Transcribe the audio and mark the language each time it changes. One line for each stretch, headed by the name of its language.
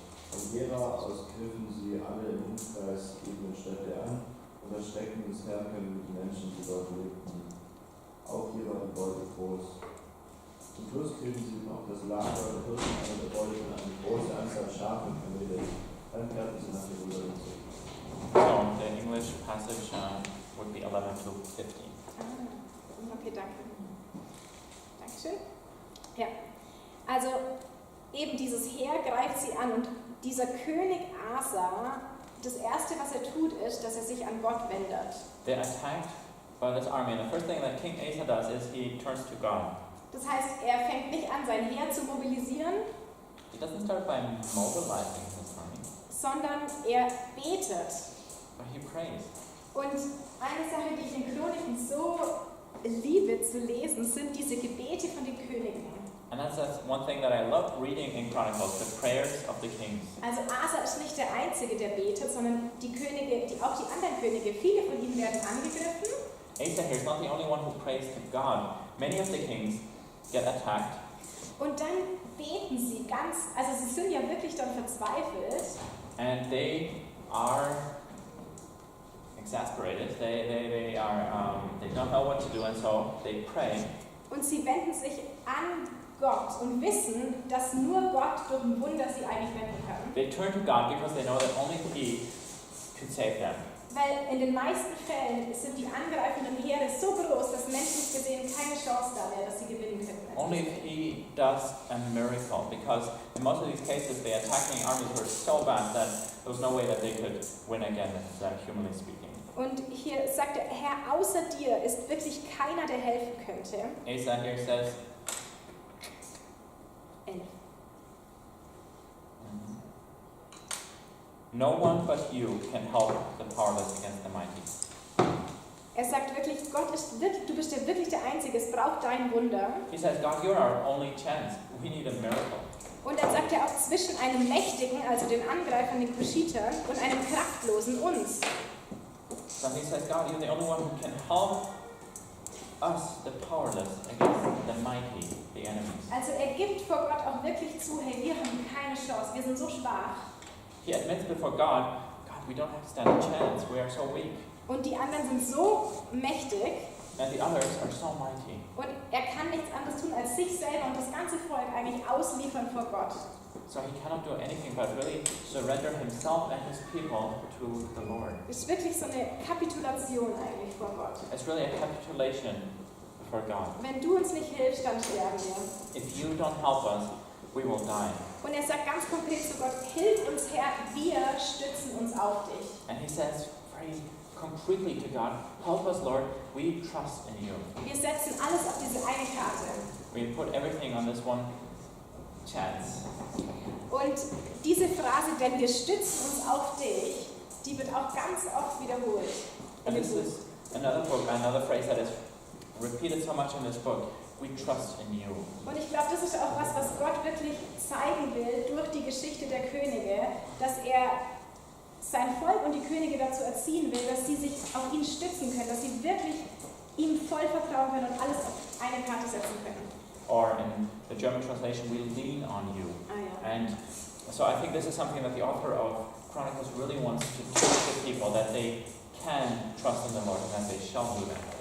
German: Von Gera aus griffen sie alle im Umkreis liegenden Städte an und erschreckten das Heer mit den Menschen, die dort lebten. Auch hier war die Beute groß. Zum Schluss griffen sie noch das Lager der Hirten an der Beute und eine große Anzahl Schafe und Kamele. Dann kehrten sie nach Jerusalem zurück.
English: So the English passage would be 11 to 15.
German: Okay, danke. Dankeschön. Ja, also eben dieses Heer greift sie an und dieser König Asa, das erste, was er tut, ist, dass er sich an Gott wendet.
English: They're attacked by this army, and the first thing that King Asa does is he turns to God.
German: Das heißt, er fängt nicht an, sein Heer zu mobilisieren,
English: He doesn't start by mobilizing his army,
German: sondern er betet.
English: but he prays.
German: Und eine Sache, die ich in Chroniken so liebe zu lesen, sind diese Gebete von den Königen.
English: And that's one thing that I love reading in Chronicles, the prayers of the kings.
German: Also Asa ist nicht der Einzige, der betet, sondern die Könige, auch die anderen Könige, viele von ihnen werden angegriffen.
English: Asa here is not the only one who prays to God. Many of the kings get attacked.
German: Und dann beten sie ganz, also sie sind ja wirklich dann verzweifelt.
English: And they are exasperated. They don't know what to do, and so they pray.
German: Und sie wenden sich an Gott und wissen, dass nur Gott durch ein Wunder sie eigentlich retten kann.
English: They turn to God because they know that only He could save them.
German: Weil in den meisten Fällen sind die angreifenden Heere so groß, dass menschlich gesehen keine Chance da wäre, dass sie gewinnen könnten.
English: Only if He does a miracle, because in most of these cases the attacking armies were so vast that there was no way that they could win again, humanly speaking.
German: Und hier sagt der Herr, außer dir ist wirklich keiner, der helfen könnte.
English: Asa here says, 11. no one but you can help the powerless against the mighty.
German: Er sagt wirklich, Gott ist wirklich, du bist ja wirklich der Einzige, es braucht dein Wunder.
English: He says, God, you're our only chance. We need a miracle.
German: Und dann sagt er auch zwischen einem Mächtigen, also den Angreifern, den Kuschitern, und einem Kraftlosen, uns.
English: So he says, God, you're the only one who can help us, the powerless, against the mighty, the enemies.
German: Also er gibt vor Gott auch wirklich zu, hey, wir haben keine Chance, wir sind so schwach.
English: He admits before God, we don't have to stand a chance, we are so weak.
German: Und die anderen sind so mächtig.
English: And the others are so mighty.
German: Und er kann nichts anderes tun, als sich selber und das ganze Volk eigentlich ausliefern vor Gott.
English: So he cannot do anything but really surrender himself and his people to the Lord.
German: Es ist wirklich so eine Kapitulation eigentlich vor Gott.
English: It's really a capitulation before God.
German: Wenn du uns nicht hilfst, dann sterben wir.
English: If you don't help us, we will die.
German: Und er sagt ganz konkret zu Gott, hilf uns Herr, wir stützen uns auf dich.
English: And he says very concretely to God, help us Lord, we trust in you.
German: Wir setzen alles auf diese eine Karte.
English: We put everything on this one chance.
German: Und diese Phrase, denn wir stützen uns auf dich, die wird auch ganz oft wiederholt.
English: And this is another phrase that is repeated so much in this book. We trust in you.
German: Und ich glaube, das ist auch was Gott wirklich zeigen will durch die Geschichte der Könige, dass er sein Volk und die Könige dazu erziehen will, dass sie sich auf ihn stützen können, dass sie wirklich ihm voll vertrauen können und alles auf eine Karte setzen können.
English: Or in the German translation, we lean on you. And so I think this is something that the author of Chronicles really wants to teach the people, that they can trust in the Lord and that they shall do that.